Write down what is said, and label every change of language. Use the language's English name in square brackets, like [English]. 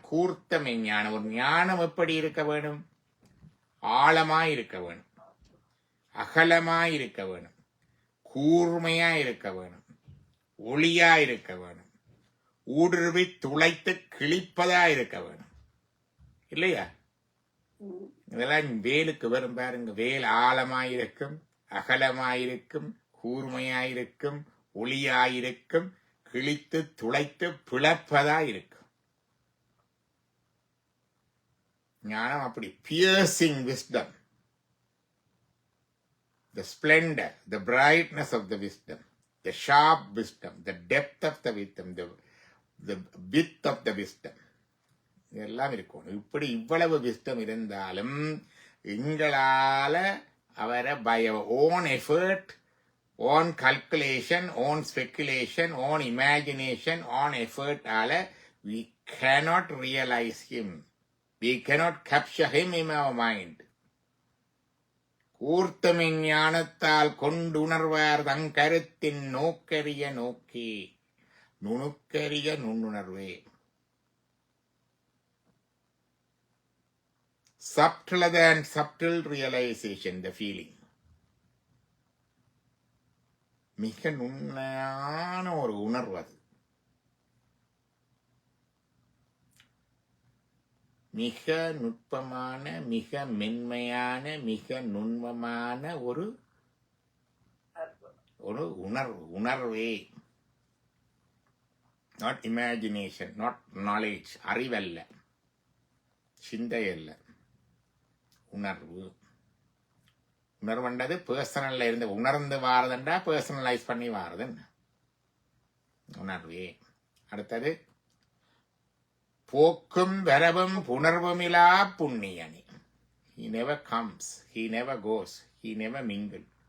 [Tamil] கூர்த்த மெஞ்ஞானம். ஒரு ஞானம் எப்படி இருக்க வேணும்? ஆழமாய் இருக்க வேணும், அகலமாய் இருக்க வேணும், கூர்மையா இருக்க வேணும், ஒளியா இருக்க வேணும், ஊடுருவி துளைத்து கிழிப்பதா இருக்க வேணும். இல்லையா? இதெல்லாம் வேலுக்கு வரும் பாருங்க. வேல் ஆழமாயிருக்கும், அகலமாயிருக்கும், கூர்மையாயிருக்கும், ஒளியாயிருக்கும், கிழித்து துளைத்து பிளப்பதா இருக்கும். ஞானம் அப்படி. [English] Piercing wisdom, the splendor, the brightness of the wisdom, the sharp wisdom, the depth of the wisdom, the the width of the wisdom. இதெல்லாம் இருக்கணும். இப்படி இவ்வளவு wisdom இருந்தாலும் எங்களால அவரை by our own effort, own calculation, own speculation, own imagination, own effort ஆல we cannot realize him. We cannot capture him in our mind. [Tamil] கூர்த்தமின் ஞானத்தால் கொண்டுணர்வார் தங்கருத்தின் நோக்கரிய நோக்கி நுணுக்கரிய நுண்ணுணர்வே. [English] Subtler than subtle realization, the feeling. [Tamil] மிக நுண்மையான ஒரு உணர்வு அது. மிக நுட்பமான, மிக மென்மையான, மிக நுண்மமான ஒரு உணர்வே. நாட் இமேஜினேஷன், நாட் நாலேஜ், அறிவல்ல, சிந்தை அல்ல, உணர்வு. உணர்வுன்றது பர்சனல்ல இருந்து உணர்ந்து வாரதுண்டா பர்சனலைஸ் பண்ணி வாரதுன்னு உணர்வே. அடுத்தது போக்கும் வரவும் புணர்வுமிலா புண்ணியனி. [English] He never comes, he never goes, he never mingle.